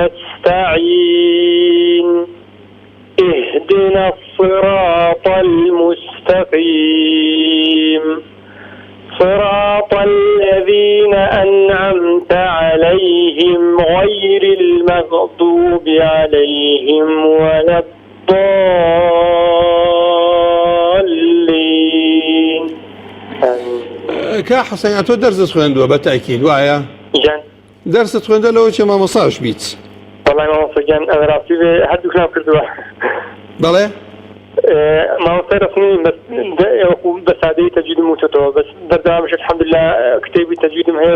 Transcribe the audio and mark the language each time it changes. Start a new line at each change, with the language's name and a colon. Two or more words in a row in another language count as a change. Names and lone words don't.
Arabic: نستعين اهدنا الصراط المستقيم صراط الذين أنعمت عليهم غير المغضوب عليهم ولا الضالين
Central Kurdish: کا حسین تۆ دەرست خوێندووە بە تاکید وایە جان دەرست خوێندە لەوە چێ مامۆساش بیت والله مامۆستاگیان ئەڕاستی هەردووکلام کردووە بەڵێ مامۆستای ڕسمی بە سادەی تەجویدم وتۆتەوە بەس بەردەوامش الحەمدلله کتێبی تەجویدم هەیە